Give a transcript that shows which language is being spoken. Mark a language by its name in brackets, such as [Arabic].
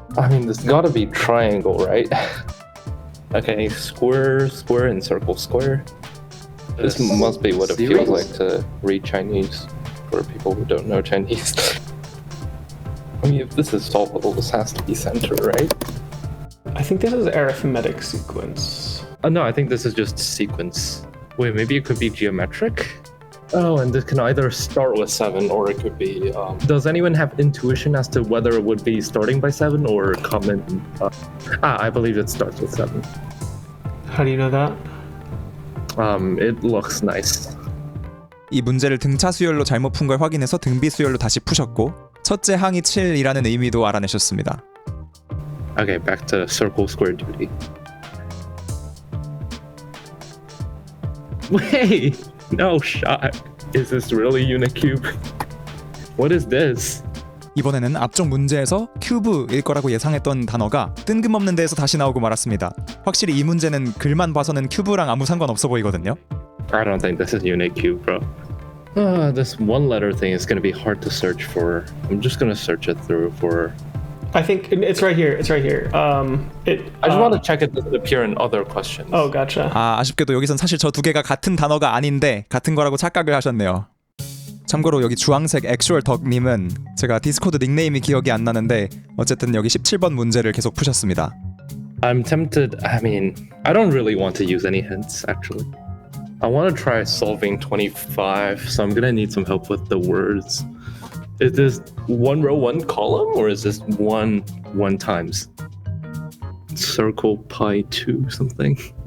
[English] I mean, this gotta be triangle, right? Okay, square, square, and circle, square. This must be what it feels like to read Chinese for people who don't know Chinese. I mean, if this is solvable, this has to be center, right? I think this is arithmetic sequence. No, I think this is just sequence. Wait, maybe it could be geometric? Oh, and this can either start with 7 or it could be... does anyone have intuition as to whether it would be starting by 7 or come in... I believe it starts with 7. How do you know that? It looks nice. [Korean] 이 문제를 등차 수열로 잘못 푼 걸 확인해서 등비 수열로 다시 푸셨고 첫째 항이 7이라는 의미도 알아내셨습니다. [English] Okay, back to circle square duty. Wait, no shot. Is this really unicube? What is this? [Korean] 이번에는 앞쪽 문제에서 큐브일 거라고 예상했던 단어가 뜬금없는 데에서 다시 나오고 말았습니다. 확실히 이 문제는 글만 봐서는 큐브랑 아무 상관없어 보이거든요. [English] I don't think this is unicube, bro. This one letter thing is going to be hard to search for. I'm just going to search it through for... I think it's right here. It's right here. I just want to check it doesn't appear in other questions. Oh, gotcha. [Korean] 아쉽게도 여기선 사실 저 2개가 같은 단어가 아닌데 같은 거라고 착각을 하셨네요. 참고로 여기 주황색 액슈얼 덕님은 제가 디스코드 닉네임이 기억이 안 나는데 어쨌든 여기 17번 문제를 계속 푸셨습니다. [English] I'm tempted. I mean, I don't really want to use any hints, actually. I want to try solving 25, so I'm going to need some help with the words. Is this 1 row, 1 column, or is this one times? Circle pi 2 something?